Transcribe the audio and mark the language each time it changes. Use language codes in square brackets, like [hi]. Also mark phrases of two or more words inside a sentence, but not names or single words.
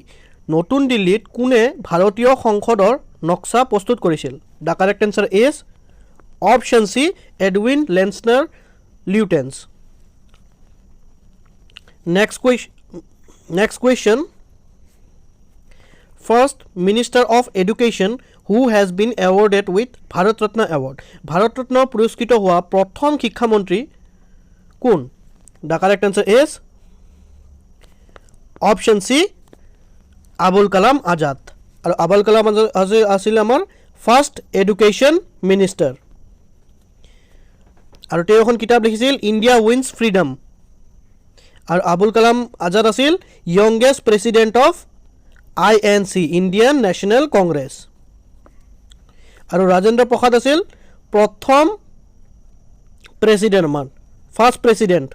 [as] নতুন দিল্লীত কোনে ভাৰতীয় সংসদৰ নক্সা প্ৰস্তুত কৰিছিল? [en] the correct answer is option C, Edwin Landseer Lutyens. next question, first Minister of Education who has been awarded with Bharat Ratna Award? [as] Bharat Ratna পুৰস্কৃত হোৱা প্ৰথম শিক্ষামন্ত্ৰী কোন? [en] The correct answer is option C, Abul Kalam Azad. [as] আৰু Abul Kalam Azad আছিল আমাৰ [en] first education minister. [as] আৰু তেওঁ এখন কিতাপ লিখিছিল ইণ্ডিয়া উইন্স ফ্ৰীডম। আৰু আবুল কালাম আজাদ আছিল [en] youngest president of INC, [as] ইণ্ডিয়ান নেশ্যনেল কংগ্ৰেছ। আৰু ৰাজেন্দ্ৰ প্ৰসাদ আছিল প্ৰথম প্ৰেছিডেণ্ট, আমাৰ [en] first president.